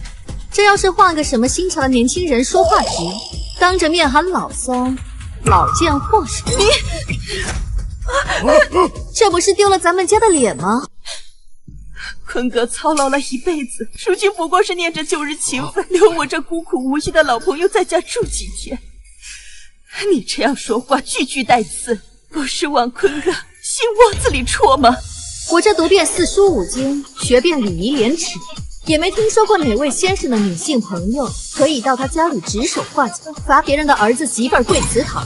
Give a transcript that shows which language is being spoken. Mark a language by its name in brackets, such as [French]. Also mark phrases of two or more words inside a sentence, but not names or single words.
[Chinese] 這要是換個什麼新潮的年輕人，說話直，當着面喊老三、老賤貨什麼？這不是丟了咱們家的臉嗎？坤哥操勞了一輩子，如今不過是念着舊日情分，留我這孤苦無依的老朋友在家住幾天。你這樣說話句句帶刺，不是往坤哥心窩子裡戳嗎？我這讀遍四書五經，學遍禮儀廉恥，也沒聽說過哪位先生的女性朋友可以到他家裡指手畫腳，罰別人的兒子媳婦兒跪祠堂。